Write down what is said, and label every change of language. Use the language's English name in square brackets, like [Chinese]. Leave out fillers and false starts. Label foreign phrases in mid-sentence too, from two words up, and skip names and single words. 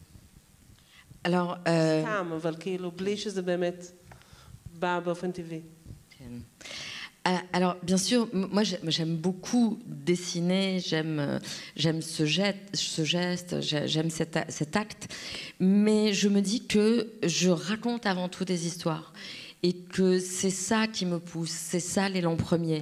[Hebrew] סתם, אבל כאילו בלי שזה באמת בא באופן טבעי. [French] Alors, bien sûr, moi j'aime beaucoup dessiner, j'aime ce geste, j'aime cet acte, mais je me dis que je raconte avant tout des histoires et que c'est ça qui me pousse, c'est ça l'élan premier.